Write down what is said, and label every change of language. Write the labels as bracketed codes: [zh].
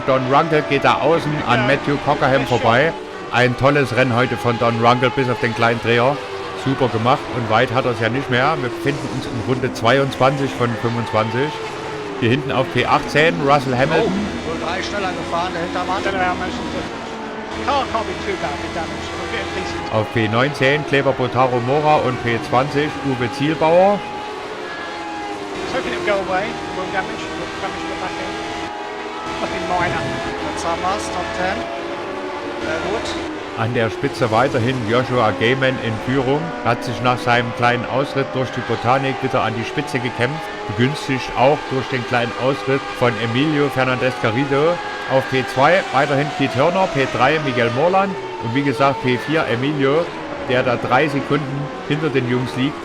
[de] Don Runkle geht da außen an Matthew Cockerham vorbei. Ein tolles Rennen heute von Don Runkle bis auf den kleinen Dreher. Super gemacht und weit hat er es ja nicht mehr. Wir befinden uns in Runde 22 von 25. Hier hinten auf P18 Russell Hamilton. Wohl 3 schneller gefahren, der Hintermann. [en] Car can't be too badly damaged. We'll get a decent. [de] Auf P19 Kleber Botaro Mora und P20 Uwe Zielbauer. [en] I was hoping it would go away. Will damage. Will damage the back end. Nothing minor. [de] Jetzt haben wir es, Top 10. Sehr gut. An der Spitze weiterhin Joshua Gayman in Führung. Hat sich nach seinem kleinen Ausritt durch die Botanik wieder an die Spitze gekämpft. Begünstigt auch durch den kleinen Ausritt von Emilio Fernandez Garrido. Auf P2 weiterhin Keith Turner, P3 Miguel Morland und wie gesagt P4 Emilio, der da 3 Sekunden hinter den Jungs liegt.